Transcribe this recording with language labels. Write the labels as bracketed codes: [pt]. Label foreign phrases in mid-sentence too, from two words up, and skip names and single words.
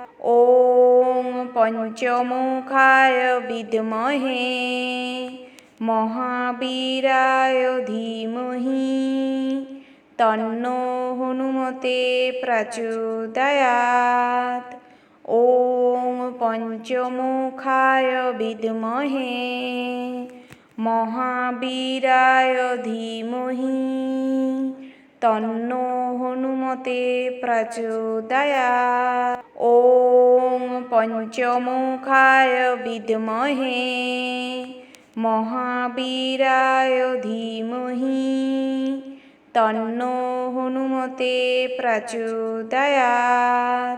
[sa] ॐ पञ्चमुखाय विद्महे महावीराय धीमहि तन्नो हनुमते प्रचोदयात्। ॐ पञ्चमुखाय विद्महे মহাবীরায় ধীমহি তন্নো হনুমতে প্রচোদয়াৎ। ওং পঞ্চমুখায় বিদ্মহে মহাবীরায় ধীমহি তন্নো হনুমতে প্রচোদয়াৎ।